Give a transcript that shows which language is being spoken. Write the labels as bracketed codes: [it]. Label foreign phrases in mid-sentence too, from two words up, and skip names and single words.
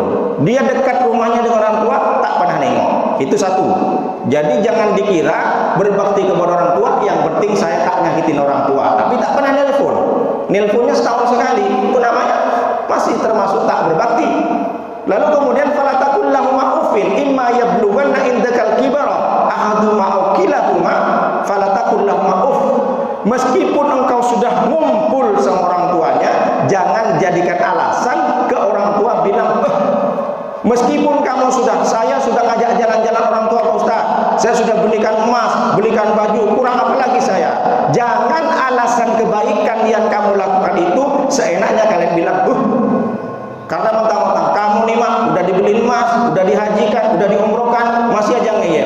[id] Dia dekat rumahnya dengan orang tua, tak pernah nengok. Itu satu. Jadi jangan dikira berbakti kepada orang tua yang penting saya tak nyakitin orang tua, tapi tak pernah nelpon. Nelponnya setahun sekali, itu namanya masih termasuk tak berbakti. Lalu kemudian [ar] فلا تقل لهما أف إما يبلغن عندك الكبر أحدهما أو كلاهما فلا تقل لهما [id] meskipun engkau sudah ngumpul sama orang tuanya, jangan jadikan alasan ke orang tua bilang, meskipun kamu saya sudah ngajak jalan-jalan orang tua Pak Ustaz, saya sudah belikan emas, belikan baju, kurang apa lagi saya? Jangan alasan kebaikan yang kamu lakukan itu seenaknya kalian bilang, karena mentang-mentang kamu nih mah udah dibeliin emas, udah dihajikan, udah diumrohkan, masih aja ngeyel.